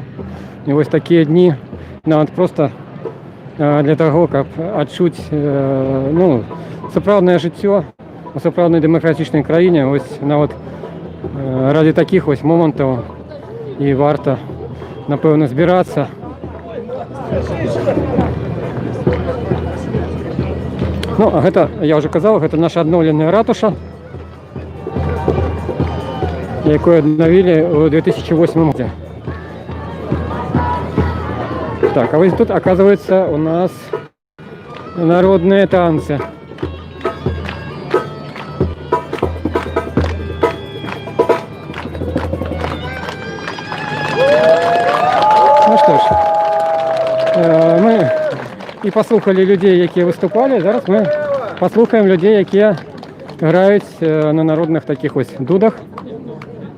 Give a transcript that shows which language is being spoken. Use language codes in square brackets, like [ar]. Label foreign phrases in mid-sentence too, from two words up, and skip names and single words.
[uk] І ось такі дні навіть просто для того, щоб відчути, ну, справжнє життя у справжній демократичній країні, ось навіть ради таких ось моментів і варто, напевно, збиратися. Ну, а гэта, я вже казав, [be] гэта наша адноўленая ратуша, якую [ru] обновили в 2008 году. Так, а вот тут, оказывается, у нас народные танцы. Ну что ж, [uk] мы і послухали людей, які виступали. Зараз ми послухаємо людей, які грають на народних таких ось дудах.